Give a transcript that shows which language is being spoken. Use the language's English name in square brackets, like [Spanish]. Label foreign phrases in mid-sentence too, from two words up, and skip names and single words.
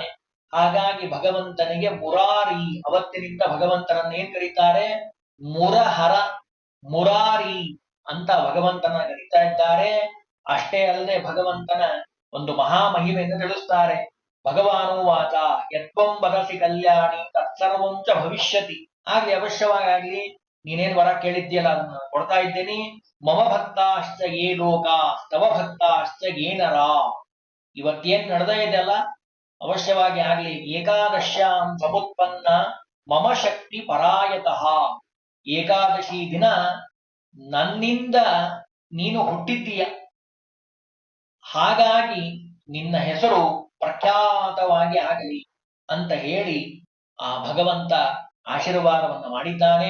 [Kannada] ಹಾಗಾಗಿ ಭಗವಂತನಿಗೆ ಮುರಾರಿ, ಅವತ್ತಿನಿಂದ ಭಗವಂತನನ್ನ ಏನ್ ಕರೀತಾರೆ, ಮುರಹರ, ಮುರಾರಿ ಅಂತ ಭಗವಂತನ ಕರೀತಾ ಇದ್ದಾರೆ. ಅಷ್ಟೇ ಅಲ್ಲದೆ ಭಗವಂತನ ಒಂದು ಮಹಾಮಹಿಮೆಯನ್ನು ತಿಳಿಸ್ತಾರೆ. [Sanskrit] ಭಗವಾನುವಾಚ ಯತ್ವಂ ವದಸಿ ಕಲ್ಯಾಣಿ ತತ್ಸರ್ವಂ ಚ ಭವಿಷ್ಯತಿ. [Kannada] ಆಗ್ಲಿ, ಅವಶ್ಯವಾಗಿ ನೀನೇನ್ ವರ ಕೇಳಿದ್ಯಲ್ಲ ಅದನ್ನ ಕೊಡ್ತಾ ಇದ್ದೇನೆ. [Sanskrit] ಮಮ ಭಕ್ತಾಶ್ಚ ಯೇ ಲೋಕ ತವ ಭಕ್ತಾಶ್ಚ ಯೇ ನರ. [Kannada] ಇವತ್ತೇನ್ ನಡೆದ ಇದೆಯಲ್ಲ ಅವಶ್ಯವಾಗಿ ಆಗ್ಲಿ. [Sanskrit] ಏಕಾದಶ್ಯಾಂ ಸಮುತ್ಪನ್ನ ಮಮ ಶಕ್ತಿ ಪರಾಯತಃ. [Kannada] ಏಕಾದಶಿ ದಿನ ನನ್ನಿಂದ ನೀನು ಹುಟ್ಟಿದ್ದೀಯ, ಹಾಗಾಗಿ ನಿನ್ನ ಹೆಸರು ಪ್ರಖ್ಯಾತವಾಗಿ ಆಗಲಿ ಅಂತ ಹೇಳಿ ಆ ಭಗವಂತ ಆಶೀರ್ವಾದವನ್ನ ಮಾಡಿದ್ದಾನೆ.